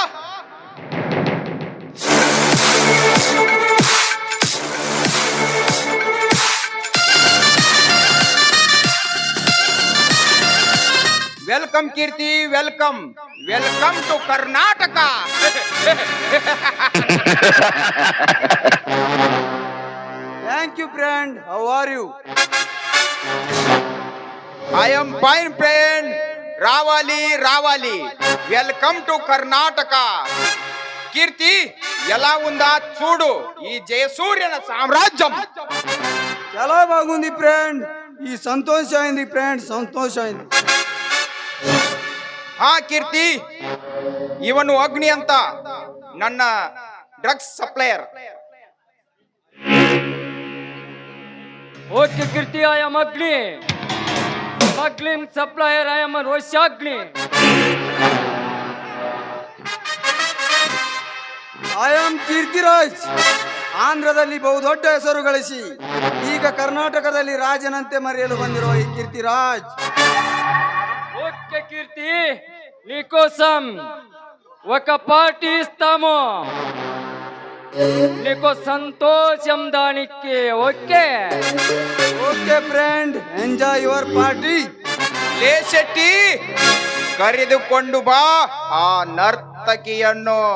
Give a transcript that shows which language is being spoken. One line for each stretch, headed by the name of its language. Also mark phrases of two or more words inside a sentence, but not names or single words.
English: welcome Keerthi, welcome welcome to Karnataka. thank you friend, how are you? I am fine friend.
Telugu: రావాలి రావాలి,
English: welcome to కర్ణాటక.
Telugu: కీర్తి, ఎలా ఉందా చూడు ఈ జయసూర్యన సామ్రాజ్యం. చాలా బాగుంది ఫ్రెండ్. ఈ సంతోషం అయింది ఫ్రెండ్, సంతోషం అయింది.
Kannada: ಹಾ ಕೀರ್ತಿ, ಇವನು ಅಗ್ನಿ ಅಂತ ನನ್ನ
English: drugs supplier. okay Keerthi, I am Agni. smuggling supplier, I am Roshagni. I am Keerthiraj.
Kannada: ಆಂಧ್ರದಲ್ಲಿ ಬಹುದೊಡ್ಡ ಹೆಸರು ಗಳಿಸಿ ಈಗ ಕರ್ನಾಟಕದಲ್ಲಿ ರಾಜನಂತೆ ಮರೆಯಲು ಬಂದಿರುವ ಈ ಕೀರ್ತಿರಾಜ್.
Telugu: ఓకే కీర్తి, నీకోసం ఒక పార్టీ ఇస్తాము, నీకు సంతోషం దానికి. ఓకే
English: okay friend, enjoy your party.
Kannada: ಲೇ ಶೆಟ್ಟಿ, ಕರೆದುಕೊಂಡು ಬಾ ಆ ನರ್ತಕಿಯನ್ನು.